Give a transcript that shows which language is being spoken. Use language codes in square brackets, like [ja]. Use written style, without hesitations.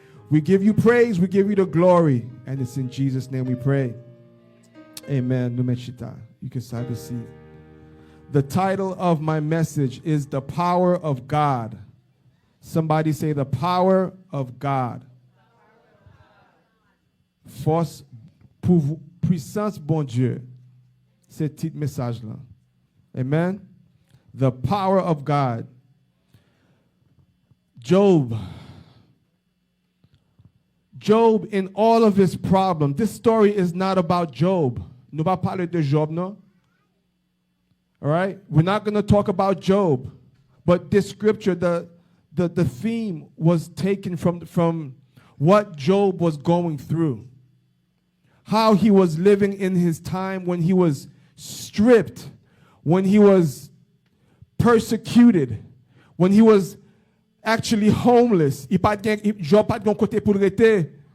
[en] We give you praise, we give you the glory, and it's in Jesus' name we pray. Amen. You can have a seat. The title of my message is The Power of God. Somebody say the power of God. [ht] Force, puissance, bon Dieu. C'est le titre message là. [en] Amen. The power of God. Job, in all of his problems, this story is not about Job. [ht] Nous va parler de Job, no? [en] All right? We're not going to talk about Job. But this scripture, the theme was taken from what Job was going through. How he was living in his time when he was stripped, when he was persecuted, when he was actually homeless. [ht] Job pas de côté pour rester.